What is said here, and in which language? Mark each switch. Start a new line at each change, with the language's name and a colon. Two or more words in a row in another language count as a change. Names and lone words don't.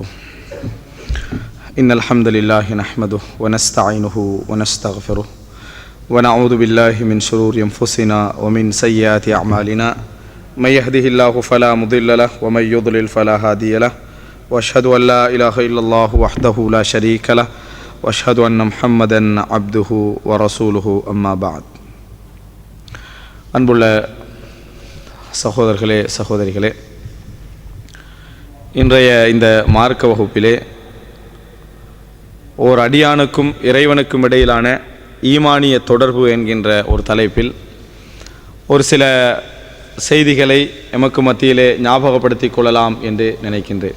Arabic: إن الحمد لله نحمده ونستعينه ونستغفره ونعوذ بالله من شرور أنفسنا ومن سيئات أعمالنا من يهده الله فلا مضل له ومن يضلل فلا هادي له وأشهد أن لا إله إلا الله وحده لا شريك له وأشهد أن محمدا عبده ورسوله أما بعد.
Tamil: அன்புள்ள சகோதரர்களே சகோதரிகளே, இன்றைய இந்த மார்க்க வகுப்பிலே ஓர் அடியானுக்கும் இறைவனுக்கும் இடையிலான ஈமானிய தொடர்பு என்கின்ற ஒரு தலைப்பில் ஒரு சில செய்திகளை எமக்கு மத்தியிலே ஞாபகப்படுத்திக் கொள்ளலாம் என்று நினைக்கின்றேன்.